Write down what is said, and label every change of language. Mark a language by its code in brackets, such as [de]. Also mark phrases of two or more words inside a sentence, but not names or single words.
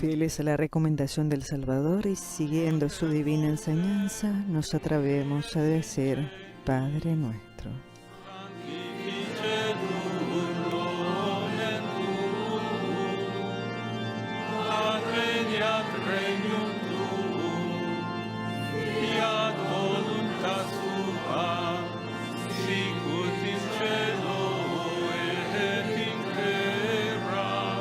[es] Fieles a la recomendación del Salvador y siguiendo su divina enseñanza, nos atrevemos a decir, Padre nuestro. [la] Adveniat regnum tuum, fiat voluntas tua, sicut in cielo et in terra.